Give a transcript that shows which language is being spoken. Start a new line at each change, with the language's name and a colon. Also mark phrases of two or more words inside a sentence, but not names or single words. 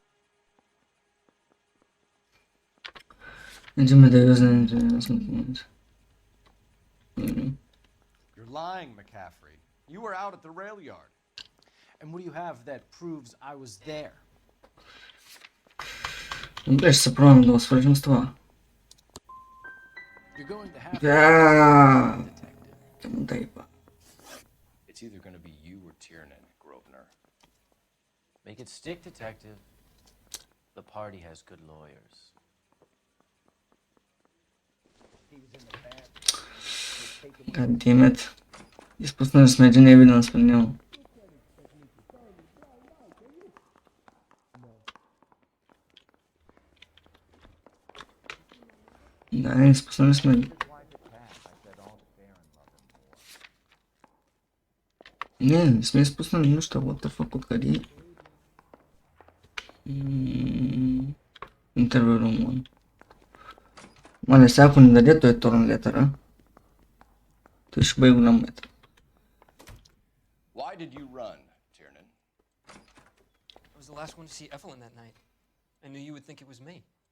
English: You're lying, McCaffrey. You were out at the rail yard. And what do you have that proves I was there?
Bulgarian: Блядь, се пробвам да го свържем с това.
English: You're going to have
Bulgarian: Да. Да еба.
English: It's either going to be you or Tiernan, Grosvenor. Make it stick, detective. The party has good lawyers. God damn it.
Bulgarian: Изпуснали сме един evidence при него. Да, изпуснали сме. Не сме изпуснали нищо.
English: What the fuck,
Bulgarian: откъде? Интервю room 1. Мале, сега ако не даде той
English: torn letter,
Bulgarian: той ще бъде голям метър.
English: Why did you run, Tiernan? I was the last one to see Evelyn that night. I knew you would think it was me.